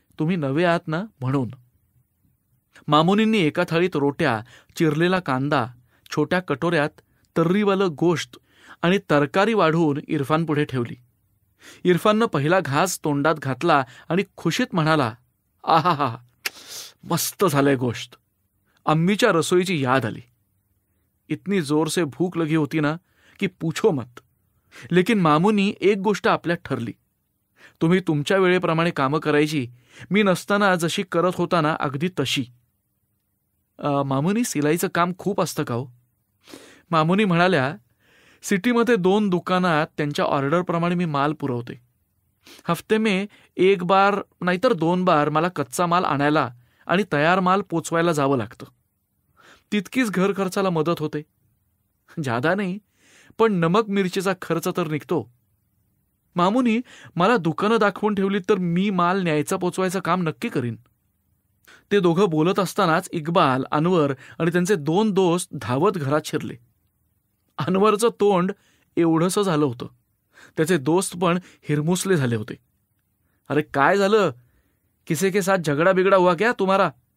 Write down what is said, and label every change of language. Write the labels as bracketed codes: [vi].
[mr] तुम्ही नवे आहात ना म्हणून. मामुनींनी एका थाळीत रोट्या, चिरलेला कांदा, छोट्या कटोऱ्यात तर्रीवालं गोश्त आणि तरकारी वाढवून इरफान पुढे ठेवली. इरफाननं पहिला घास तोंडात घातला आणि खुशीत म्हणाला, आहा, मस्त झालंय गोश्त. अम्मीच्या रसोईची याद आली. [hi] इतनी जोर से भूक लगी होती ना की पूछो मत. [mr] लेकिन मामुनी एक गोष्ट आपल्यात ठरली. तुम्ही तुमच्या वेळेप्रमाणे कामं करायची, मी नसताना जशी करत होता ना अगदी तशी. मामुनी, सिलाईचं काम खूप असतं का हो? मामुनी म्हणाल्या, सिटीमध्ये 2 दुकानात त्यांच्या ऑर्डरप्रमाणे मी माल पुरवते. [hi] हफ्ते में 1 बार [mr] नाहीतर 2 बार मला कच्चा माल आणायला आणि तयार माल पोचवायला जावं लागतं. तितकीच घर खर्चाला मदत होते. जादा नाही, पण नमक मिरचीचा खर्च तर निघतो. मामुनी, मला दुकानं दाखवून ठेवली तर मी माल न्यायचा पोचवायचं काम नक्की करीन. ते दोघं बोलत असतानाच इक्बाल, अनवर आणि त्यांचे 2 दोस्त धावत घरात शिरले. अनवरचं तोंड एवढंसं झालं होतं. त्याचे दोस्त पण हिरमुसले झाले होते. अरे काय झालं? [hi] किसी के साथ झगडा बिगडा हुआ क्या तुम्हारा?